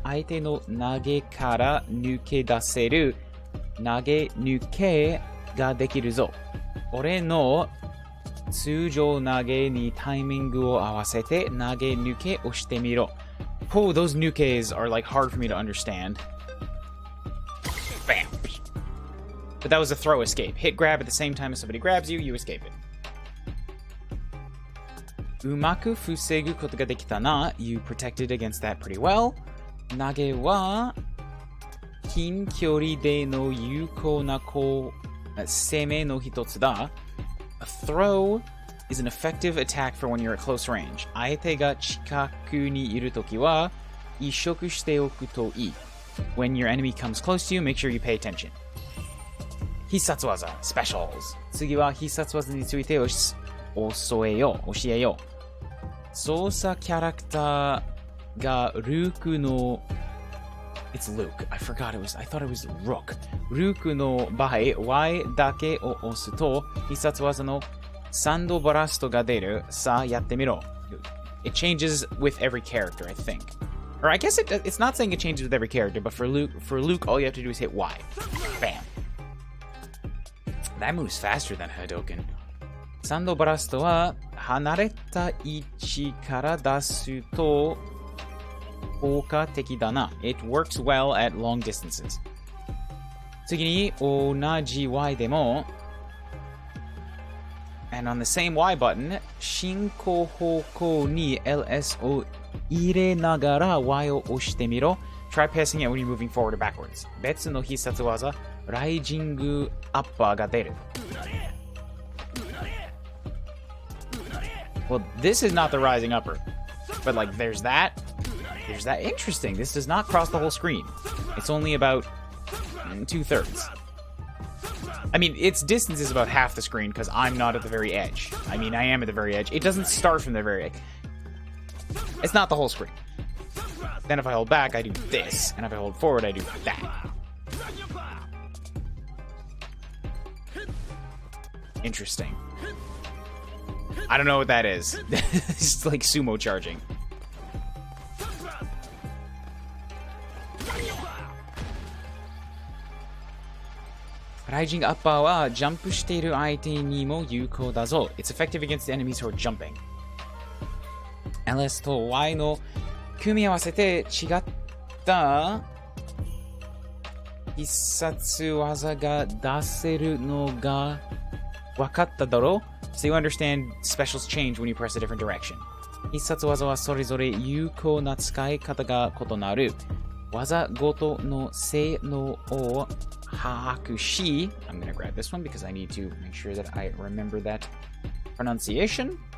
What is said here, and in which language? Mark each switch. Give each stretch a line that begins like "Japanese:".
Japanese: 相手の投げから抜け出せる投げ抜けができるぞ。俺の通常投げにタイミングを合わせて投げ抜けをしてみろ。
English: Oh, those nukes are like hard for me to understand. Bam! But that was a throw escape. Hit grab at the same time as somebody grabs you, you escape it.
Japanese: うまく防ぐことができたな。
English: You protected against that pretty well.
Japanese: 投げは近距離での有効な攻めの一つだ。
English: A throw is an effective attack for when you're at close range.
Japanese: 相手が近くにいるときは移植しておくといい。
English: When your enemy comes close to you, make sure you pay attention.
Japanese: 必殺技 Specials 次は必殺技について教えよう。操作キャラクターがルークの
English: It's Luke. I thought it was Rook.
Japanese: ルークの場合 Y だけを押すと必殺技のサンドバラストが出る。さあやってみろ。
English: It changes with every character, I think. Or I guess it's not saying it changes with every character, but for Luke, all you have to do is hit Y. Bam. That moves faster than Hadouken.
Japanese: サンドバラストは離れた位置から出すと効果的だな。
English: It works well at long distances.
Japanese: 次に同じ Y でも
English: And on the same Y button,
Japanese: 進行方向に LS を入れながら Y を押してみろ。
English: Try passing it when you're moving forward or backwards.
Japanese: 別の必殺技、ライジングアッパーが出る。
English: Well, this is not the rising upper. But like, there's that. Interesting. This does not cross the whole screen. It's only about 2/3. I mean, its distance is about half the screen because I'm not at the very edge. I mean, I am at the very edge. It doesn't start from the very edge. It's not the whole screen. Then if I hold back, I do this. And if I hold forward, I do that. Interesting. I don't know what that is. It's like sumo charging.
Japanese: Raijing upper wa jump shiteiru aite ni mo youkou da zo.
English: It's effective against enemies who are jumping.
Japanese: LS と Y の組み合わせて違った必殺技が出せるのが分かっただろう?
English: So you understand specials change when you press a different direction.
Japanese: 必殺技はそれぞれ有効な使い方が異なる。技ごとの性能を把握し
English: I'm gonna grab this one because I need to make sure that I remember that pronunciation.